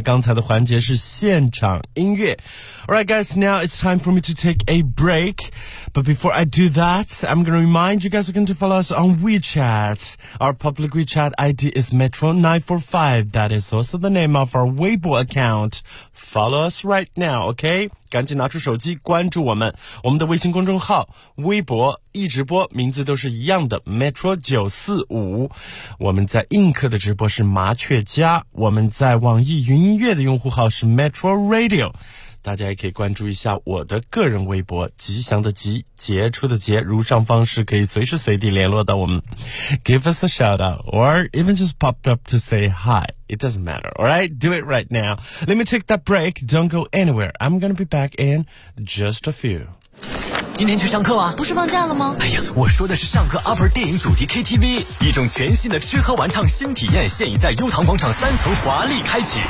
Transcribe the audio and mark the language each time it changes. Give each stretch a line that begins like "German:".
Chinese: 刚才的环节是现场音乐。
English: Alright guys, now it's time for me to take a break. But before I do that, I'm going to remind you guys are going to follow us on WeChat. Our public WeChat ID is Metro945. That is also the name of our Weibo account. Follow us right now, okay?
Chinese: 赶紧拿出手机关注我们。我们的微信公众号、微博、一直播名字都是一样的 Metro945。我们在映客的直播是麻雀家，我们在网易云音乐的用户号是 Metro Radio。大家也可以关注一下我的个人微博，吉祥的吉，杰出的杰，如上方式可以随时随地联络到我们。
English: Give us a shout out, or even just pop up to say hi. It doesn't matter, alright? Do it right now. Let me take that break. Don't go anywhere. I'm gonna be back in just a few.
Chinese: 今天去上课啊？不是放假了吗？哎呀，我说的是上课 Upper 电影主题 KTV， 一种全新的吃喝玩唱新体验，现已在优唐广场三层华丽开启。